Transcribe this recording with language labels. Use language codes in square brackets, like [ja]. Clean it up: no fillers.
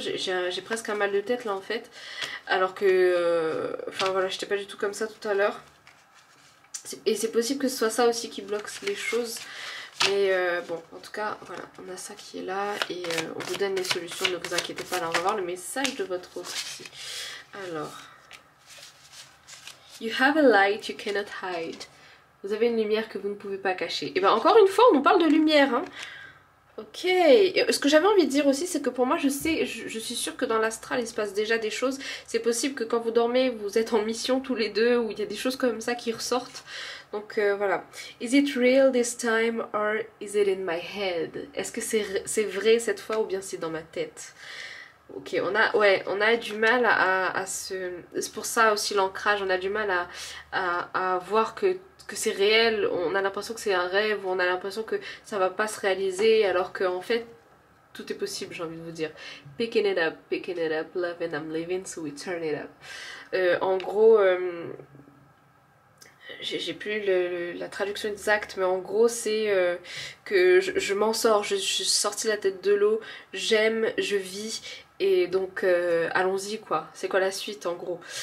[fr] J'ai presque un mal de tête là en fait. Alors que... enfin voilà, j'étais pas du tout comme ça tout à l'heure. Et c'est possible que ce soit ça aussi qui bloque les choses. Mais bon, en tout cas, voilà, on a ça qui est là et on vous donne les solutions, ne vous inquiétez pas. Là, on va voir le message de votre autre ici. [en] Alors, you have a light you cannot hide. [fr] Vous avez une lumière que vous ne pouvez pas cacher. Et bien, encore une fois, on nous parle de lumière, hein. Ok, et ce que j'avais envie de dire aussi c'est que pour moi je suis sûre que dans l'astral il se passe déjà des choses. C'est possible que quand vous dormez vous êtes en mission tous les deux, ou il y a des choses comme ça qui ressortent. Donc voilà. [en] Is it real this time or is it in my head? [fr] Est-ce que c'est vrai cette fois ou bien c'est dans ma tête? Ok, on a du mal à se... C'est pour ça aussi l'ancrage, on a du mal à voir que c'est réel, on a l'impression que c'est un rêve, on a l'impression que ça va pas se réaliser, alors qu'en fait tout est possible, j'ai envie de vous dire. [en] Picking it up, love and I'm leaving, so we turn it up. [fr] En gros, j'ai plus la traduction exacte, mais en gros c'est que je m'en sors, je suis sortie la tête de l'eau, j'aime, je vis, et donc allons-y quoi, c'est quoi la suite en gros.